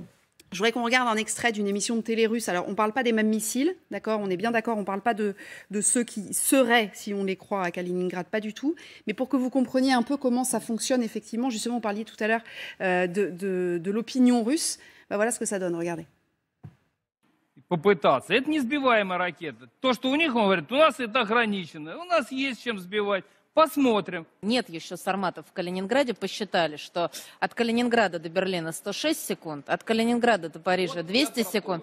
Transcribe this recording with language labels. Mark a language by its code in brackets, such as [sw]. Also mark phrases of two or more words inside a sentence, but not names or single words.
[fr] Je voudrais qu'on regarde un extrait d'une émission de télé russe. Alors, on ne parle pas des mêmes missiles, d'accord? On est bien d'accord, on ne parle pas de ceux qui seraient, si on les croit, à Kaliningrad, pas du tout. Mais pour que vous compreniez un peu comment ça fonctionne, effectivement, justement, on parlait tout à l'heure de l'opinion russe. Ben voilà ce que ça donne, regardez. [ru] Попытаться. Это не сбиваемая ракета. То, что у них, он говорит, у нас это ограничено. У нас есть чем сбивать. Посмотрим. Нет еще сарматов в Калининграде. Посчитали, что от Калининграда до Берлина 106 секунд, от Калининграда до Парижа 200 секунд.